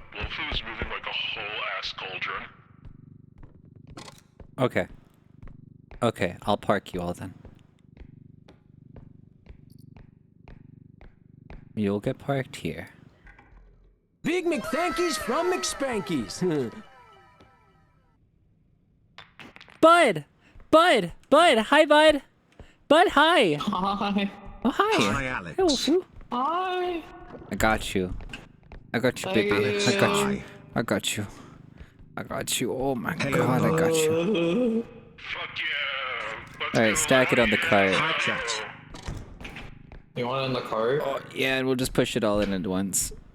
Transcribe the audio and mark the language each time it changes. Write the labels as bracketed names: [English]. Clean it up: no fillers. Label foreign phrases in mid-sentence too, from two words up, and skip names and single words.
[English] Wolfoo is moving like a whole ass cauldron. Okay. Okay, I'll park you all then. You'll get parked here. Big McThankies from McSpankies. Bud! Bud! Bud! Hi, Bud! Bud, hi! Hi. Oh, hi! Hi, Alex. Hey, Wolfoo. Hi. I got you. I got you, baby. Alex, I got hi. you. I got you. I got you. Oh my Hey, god, I got you. Alright, stack it on the cart. Hi chat. You want it in the cart? Oh, yeah, and we'll just push it all in at once.